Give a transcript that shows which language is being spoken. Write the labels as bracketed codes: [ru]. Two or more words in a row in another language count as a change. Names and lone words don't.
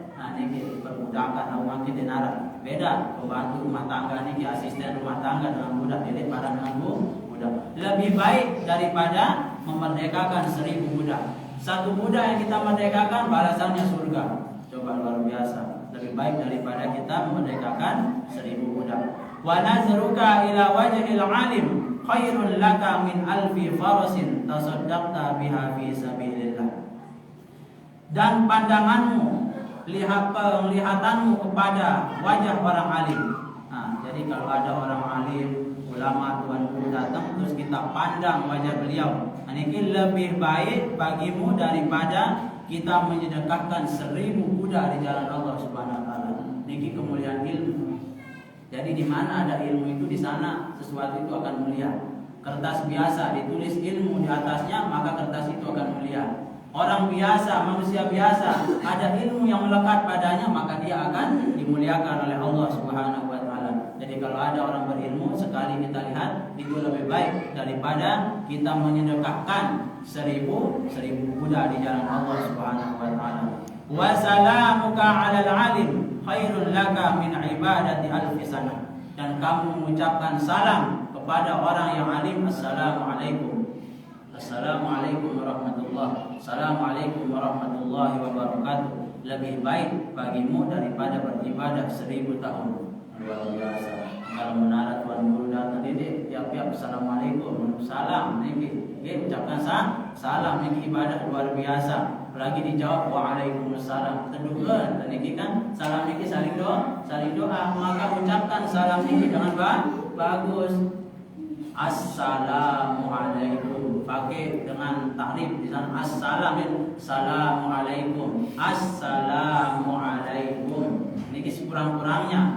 [id] Nah niki perbudakan atau makin dinara. Beda pembantu rumah tangga niki, asisten rumah tangga dengan budak ini pada dengan budak. Lebih baik daripada memerdekakan 1000 budak. Satu budak yang kita merdekakan balasannya surga. Coba luar biasa. Lebih baik daripada kita memerdekakan 1000 budak. [ar] ونظرك إلى وجه العالم خير لك من ألف فرس تصدقت بها في سبيل الله. [id] Dan pandanganmu, penglihatanmu kepada wajah orang alim. Nah, jadi kalau ada orang alim, ulama, tuan guru datang terus kita pandang wajah beliau, ini lebih baik bagimu daripada kita menyedekahkan 1000 budak di jalan Allah [ar] سبحانه وتعالى. [id] Niki kemuliaan ilmu. Jadi di mana ada ilmu itu, di sana sesuatu itu akan mulia. Kertas biasa ditulis ilmu di atasnya, maka kertas itu akan mulia. Orang biasa, manusia biasa, ada ilmu yang melekat padanya, maka dia akan dimuliakan oleh Allah [ar] سبحانه وتعالى. [id] Jadi kalau ada orang berilmu, sekali kita lihat itu lebih baik daripada kita menyedekahkan 1000 budak di jalan Allah [ar] سبحانه وتعالى. وسلامك على العالم خير لك من عبادة ألف سنة. [id] Dan kamu mengucapkan salam kepada orang yang alim, assalamualaikum. [ar] السلام عليكم ورحمة الله. السلام عليكم ورحمة الله وبركاته. [id] Lebih baik bagimu daripada beribadah 1000 tahun. Luar biasa. Kalau menara tuan guru datang didik, tiap-tiap assalamualaikum, salam niki. Ucapkan salam niki ibadah luar biasa. Apalagi dijawab waalaikumsalam. Terduga niki kan salam niki saling doa, maka ucapkan salam niki dengan bagus. Assalamualaikum, pakai dengan takrif di sana. Assalamualaikum, assalamualaikum. Ini kurang-kurangnya.